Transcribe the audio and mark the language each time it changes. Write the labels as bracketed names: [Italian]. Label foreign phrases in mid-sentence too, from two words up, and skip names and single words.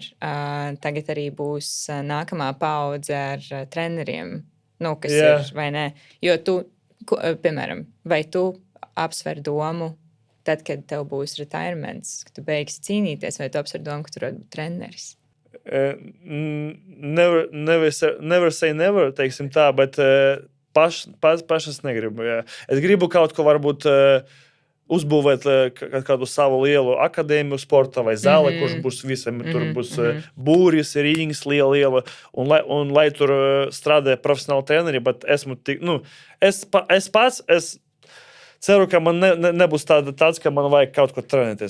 [Latvian] Tagad arī būs nākamā paudze ar treneriem, kas ir, vai ne? Jo tu, piemēram, vai tu apsver domu, tad, kad tev būs retirements, ka tu beigsi cīnīties, vai tu apsver domu, ka tu varētu būt treneris? [English] Never say never, [Latvian] teiksim tā, bet pašas negribu. Jā. Es gribu kaut ko varbūt uzbūvēt kādu savu lielu akadēmiju sporta vai zāli, kurš būs visam, tur būs būris, rīņas liela, un lai tur strādā profesionāli treneri, bet esmu tik, es pats, ceru, ka man nebūs tāds, ka man vajag kaut ko trenēties.